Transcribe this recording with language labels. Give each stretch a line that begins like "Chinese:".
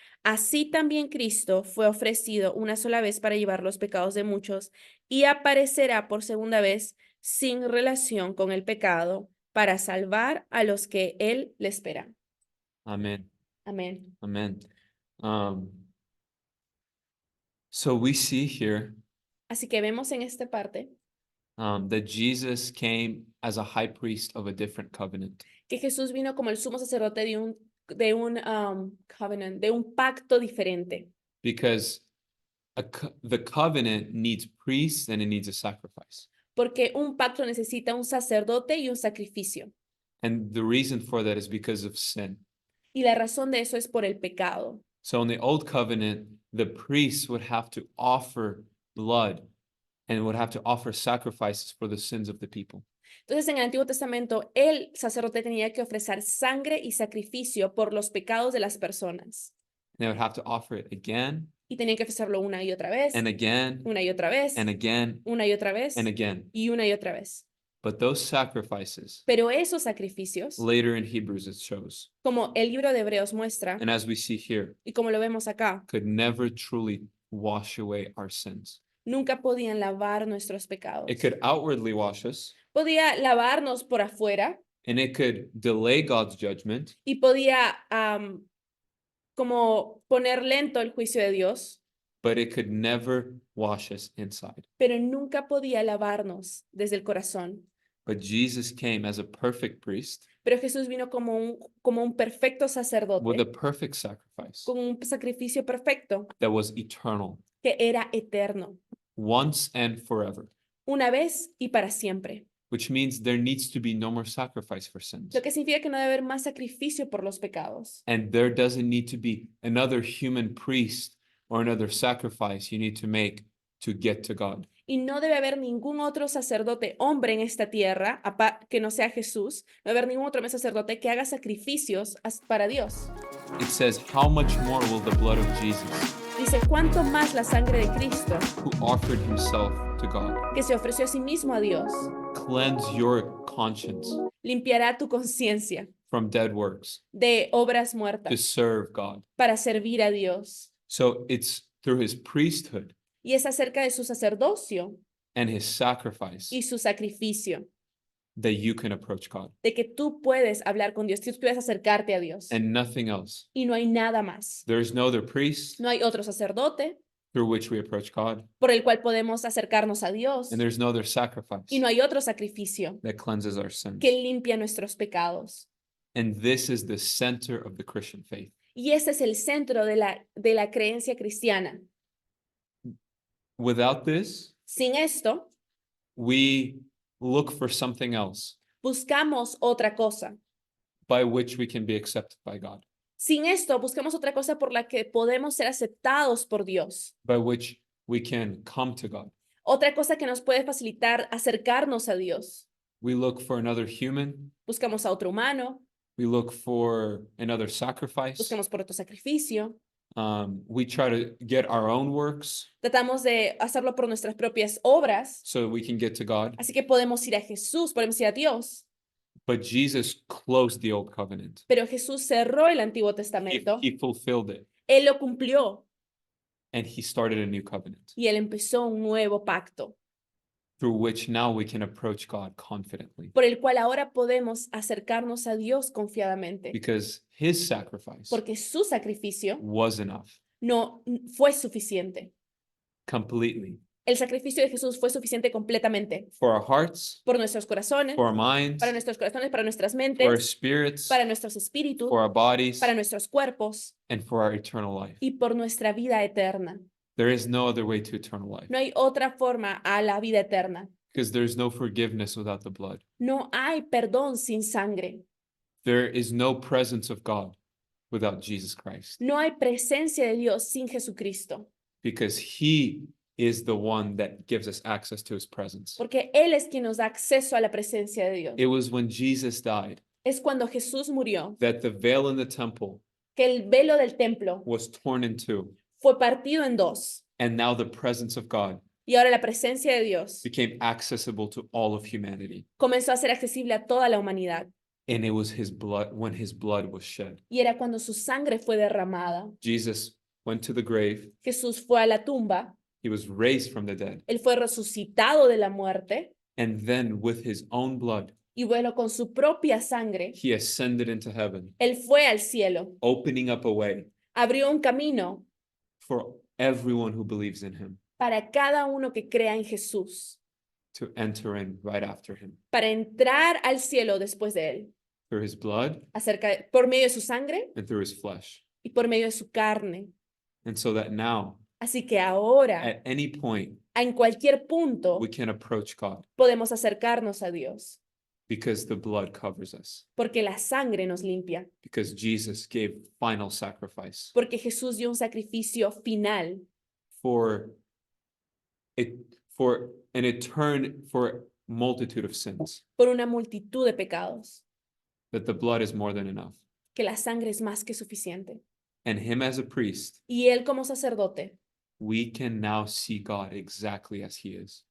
Spanish: Así también Cristo fue ofrecido una sola vez para llevar los pecados de muchos y aparecerá por segunda vez sin relación con el pecado para salvar a los que Él le espera.
English: Amen.
Spanish: Amén.
English: Amen. So we see here
Spanish: Así que vemos en esta parte
English: that Jesus came as a high priest of a different covenant.
Spanish: que Jesús vino como el sumo sacerdote de un covenant, de un pacto diferente,
English: Because the covenant needs priests and it needs a sacrifice.
Spanish: porque un pacto necesita un sacerdote y un sacrificio.
English: And the reason for that is because of sin.
Spanish: Y la razón de eso es por el pecado.
English: So in the old covenant, the priests would have to offer blood and would have to offer sacrifices for the sins of the people.
Spanish: Entonces, en el Antiguo Testamento, el sacerdote tenía que ofrecer sangre y sacrificio por los pecados de las personas.
English: They would have to offer it again
Spanish: Y tenían que ofrecerlo una y otra vez,
English: and again
Spanish: una y otra vez,
English: and again
Spanish: una y otra vez,
English: and again.
Spanish: y una y otra vez.
English: But those sacrifices,
Spanish: Pero esos sacrificios,
English: later in Hebrews it shows,
Spanish: como el libro de Hebreos muestra,
English: and as we see here,
Spanish: y como lo vemos acá,
English: could never truly wash away our sins.
Spanish: nunca podían lavar nuestros pecados.
English: It could outwardly wash us,
Spanish: Podía lavarnos por afuera
English: and it could delay God's judgment,
Spanish: y podía como poner lento el juicio de Dios,
English: but it could never wash us inside.
Spanish: pero nunca podía lavarnos desde el corazón.
English: But Jesus came as a perfect priest
Spanish: Pero Jesús vino como un perfecto
English: with a
Spanish: sacerdote,
English: perfect sacrifice
Spanish: con un sacrificio perfecto
English: that was eternal,
Spanish: que era eterno,
English: once and forever,
Spanish: una vez y para siempre.
English: which means there needs to be no more sacrifice for sins.
Spanish: Lo que significa que no debe haber más sacrificio por los pecados.
English: And there doesn't need to be another human priest or another sacrifice you need to make to get to God.
Spanish: Y no debe haber ningún otro sacerdote hombre en esta tierra que no sea Jesús. No debe haber ningún otro sacerdote que haga sacrificios para Dios.
English: It says, how much more will the blood of Jesus,
Spanish: Dice, ¿cuánto más la sangre de Cristo,
English: who offered himself to God,
Spanish: que se ofreció a sí mismo a Dios,
English: cleanse your conscience
Spanish: limpiará tu conciencia
English: from dead works
Spanish: de obras
English: to
Spanish: muertas
English: serve God?
Spanish: para servir a Dios?
English: So it's through his priesthood
Spanish: Y es acerca de su sacerdocio
English: and his sacrifice
Spanish: y su sacrificio,
English: that you can approach God
Spanish: de que tú puedes hablar con Dios, tú puedes acercarte a Dios.
English: and nothing else.
Spanish: Y no hay nada más.
English: There is no other priest
Spanish: No hay otro sacerdote
English: through which we approach God,
Spanish: por el cual podemos acercarnos a Dios.
English: and there's no other sacrifice
Spanish: Y no hay otro sacrificio
English: that cleanses our sins.
Spanish: que limpia nuestros pecados.
English: And this is the center of the Christian faith.
Spanish: Y ese es el centro de la creencia cristiana.
English: Without this,
Spanish: Sin esto,
English: we look for something else
Spanish: buscamos otra cosa.
English: by which we can be accepted by God,
Spanish: Sin esto, buscamos otra cosa por la que podemos ser aceptados por Dios.
English: by which we can come to God.
Spanish: Otra cosa que nos puede facilitar acercarnos a Dios.
English: We look for another human.
Spanish: Buscamos a otro humano,
English: We look for another sacrifice.
Spanish: buscamos por otro sacrificio.
English: We try to get our own works
Spanish: Tratamos de hacerlo por nuestras propias obras.
English: so we can get to God.
Spanish: Así que podemos ir a Jesús, podemos ir a Dios.
English: But Jesus closed the old covenant.
Spanish: Pero Jesús cerró el Antiguo
English: He,
Spanish: Testamento.
English: he fulfilled it,
Spanish: Él lo cumplió
English: and he started a new covenant
Spanish: y Él empezó un nuevo pacto,
English: through which now we can approach God confidently
Spanish: por el cual ahora podemos acercarnos a Dios confiadamente,
English: because his sacrifice
Spanish: porque su sacrificio
English: was enough
Spanish: no fue suficiente,
English: completely
Spanish: El sacrificio de Jesús fue suficiente completamente
English: for our hearts,
Spanish: por nuestros corazones,
English: for our minds,
Spanish: para nuestros corazones, para nuestras
English: for our
Spanish: mentes,
English: spirits,
Spanish: para nuestros espíritus,
English: for our bodies,
Spanish: para nuestros cuerpos
English: and for our eternal life.
Spanish: y por nuestra vida eterna.
English: There is no other way to eternal life
Spanish: No hay otra forma a la vida eterna.
English: because there's no forgiveness without the blood.
Spanish: No hay perdón sin sangre.
English: There is no presence of God without Jesus Christ
Spanish: No hay presencia de Dios sin Jesucristo,
English: because he is the one that gives us access to his presence.
Spanish: porque Él es quien nos da acceso a la presencia de Dios.
English: It was when Jesus died
Spanish: Es cuando Jesús murió
English: that the veil in the temple
Spanish: que el velo del templo
English: was torn in two,
Spanish: fue partido en dos
English: and now the presence of God
Spanish: y ahora la presencia de Dios
English: became accessible to all of humanity.
Spanish: comenzó a ser accesible a toda la humanidad.
English: And it was his blood when his blood was shed.
Spanish: Y era cuando su sangre fue derramada.
English: Jesus went to the grave.
Spanish: Jesús fue a la tumba,
English: He was raised from the dead.
Spanish: Él fue resucitado de la muerte
English: And then with his own blood,
Spanish: y bueno, con su propia sangre,
English: he ascended into heaven,
Spanish: Él fue al cielo,
English: opening up a way
Spanish: abrió un camino
English: for everyone who believes in him
Spanish: para cada uno que crea en Jesús,
English: to enter in right after him.
Spanish: para entrar al cielo después de Él,
English: Through his blood
Spanish: por medio de su sangre
English: and through his flesh.
Spanish: y por medio de su carne.
English: And so that now,
Spanish: Así que ahora,
English: at any point,
Spanish: en cualquier punto,
English: we can approach God
Spanish: podemos acercarnos a Dios,
English: because the blood covers us,
Spanish: porque la sangre nos limpia,
English: because Jesus gave final sacrifice
Spanish: porque Jesús dio un sacrificio final
English: for it, for for multitude of sins,
Spanish: por una multitud de pecados,
English: that the blood is more than enough.
Spanish: que la sangre es más que suficiente.
English: And him as a priest,
Spanish: Y Él como sacerdote,
English: we can now see God exactly as he is.